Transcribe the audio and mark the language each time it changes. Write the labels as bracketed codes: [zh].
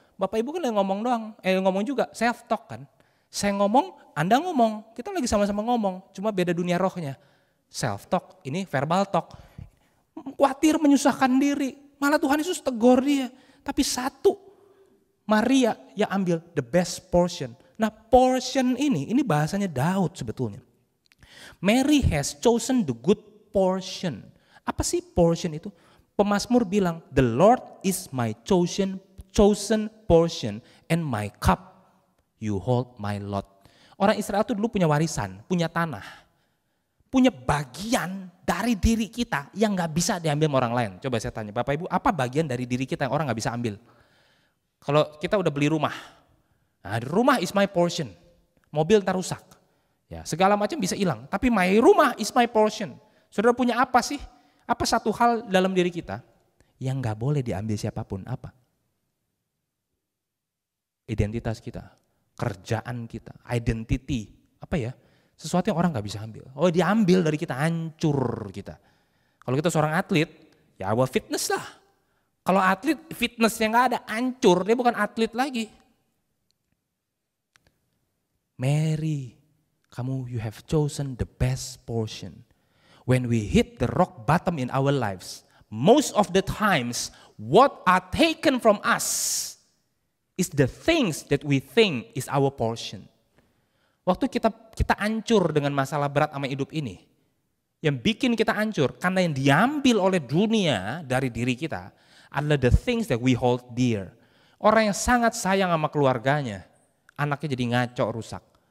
[id] Bapak Ibu kan yang ngomong doang, ngomong juga, self talk kan. Saya ngomong, Anda ngomong, kita lagi sama-sama ngomong, cuma beda dunia rohnya. Self talk, ini verbal talk. Khawatir menyusahkan diri, malah Tuhan Yesus tegur dia. Tapi satu, Maria yang ambil [en] the best portion. [id] Nah portion ini bahasanya Daud sebetulnya. [en] Mary has chosen the good portion. [id] Apa sih portion itu? Pemazmur bilang, [en] the Lord is my chosen portion and my cup. You hold my lot. [id] Orang Israel itu dulu punya warisan, punya tanah. Punya bagian dari diri kita yang gak bisa diambil sama orang lain. Coba saya tanya, Bapak Ibu, apa bagian dari diri kita yang orang gak bisa ambil? Kalau kita udah beli rumah, nah rumah [en] is my portion. [id] Mobil ntar rusak. Ya, segala macam bisa hilang, tapi my rumah is my portion. Saudara punya apa sih? Apa satu hal dalam diri kita yang gak boleh diambil siapapun? Apa? Identitas kita. Kerjaan kita, identity, apa ya, sesuatu yang orang gak bisa ambil. Oh diambil dari kita, hancur kita. Kalau kita seorang atlet, ya [en] our fitness [id] lah. Kalau atlet fitnessnya gak ada, hancur, dia bukan atlet lagi. [en] Mary, [id] kamu [en] you have chosen the best portion. When we hit the rock bottom in our lives, most of the times what are taken from us is the things that we think is our portion. [id] Waktu kita hancur dengan masalah berat sama hidup ini, yang bikin kita hancur karena yang diambil oleh dunia dari diri kita adalah [en] the things that we hold dear. [id] Orang yang sangat sayang sama keluarganya, anaknya jadi ngaco, rusak.